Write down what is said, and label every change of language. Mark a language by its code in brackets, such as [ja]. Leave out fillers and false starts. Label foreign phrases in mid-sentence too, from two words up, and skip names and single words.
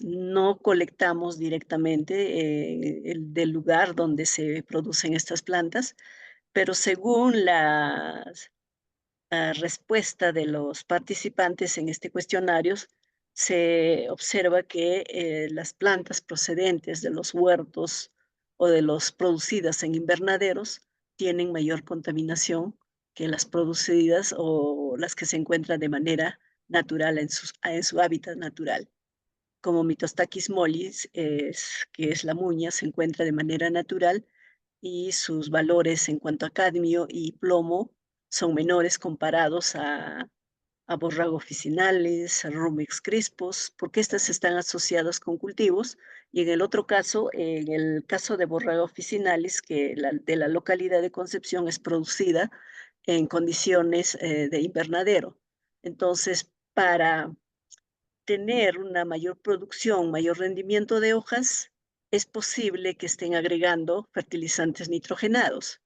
[es] No colectamos directamente del lugar donde se producen estas plantas, pero según la respuesta de los participantes en este cuestionario, se observa que las plantas procedentes de los huertos o de los producidas en invernaderos tienen mayor contaminación que las producidas o las que se encuentran de manera natural en su hábitat natural. Como Mitostaquis mollis, que es la muña, se encuentra de manera natural y sus valores en cuanto a cadmio y plomo son menores comparados a Borrago officinales, a Rumex crispus, porque estas están asociadas con cultivos, y en el otro caso, en el caso de Borrago officinalis, que de la localidad de Concepción es producida en condiciones de invernadero. Entonces, para tener una mayor producción, mayor rendimiento de hojas, es posible que estén agregando fertilizantes nitrogenados.